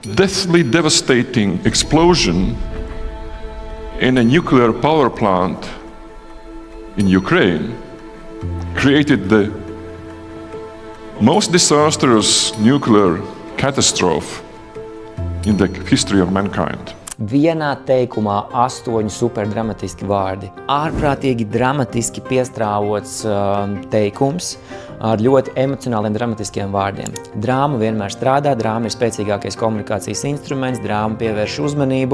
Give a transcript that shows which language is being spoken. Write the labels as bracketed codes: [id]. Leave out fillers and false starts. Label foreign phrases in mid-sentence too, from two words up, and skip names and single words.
[en] Deathly devastating explosion in a nuclear power plant in Ukraine created the most disastrous nuclear catastrophe in the history of mankind. [lv] Vienā teikumā 8 superdramatiski vārdi. Ārprātīgi dramatiski piestrāvots teikums ar ļoti emocionāliem dramatiskiem vārdiem. Drāma vienmēr strādā, drāma ir spēcīgākais komunikācijas instruments, drāma pievērš uzmanību.